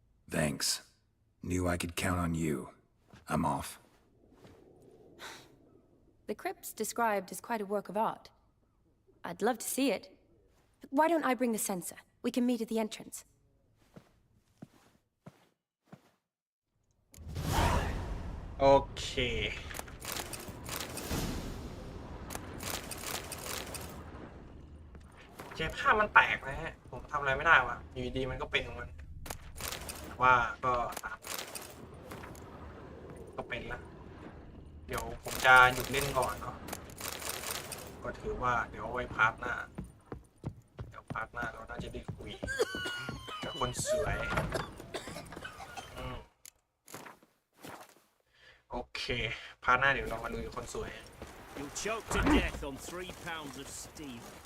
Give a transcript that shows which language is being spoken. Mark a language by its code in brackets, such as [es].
[en] Thanks. Knew I could count on you. I'm off. The crypt's described as quite a work of art. I'd love to see it. Why don't I bring the censer? We can meet at the entrance. [th] โอเคเจภาพมันแตกนะฮะผมทำอะไรไม่ได้ว่ะอยู่ดีมันก็เป็นของมันว่าก็ตาม ก็เป็นละเดี๋ยวผมจะหยุดเล่นก่อนเนาะก็ถือว่าเดี๋ยวไว้พาร์ทหน้าเราน่าจะได้คุยกับคนสวยโอเคพาร์ทหน้าเดี๋ยวเรามาลุยคนสวย [en] You'll choke to death on 3 pounds of steel.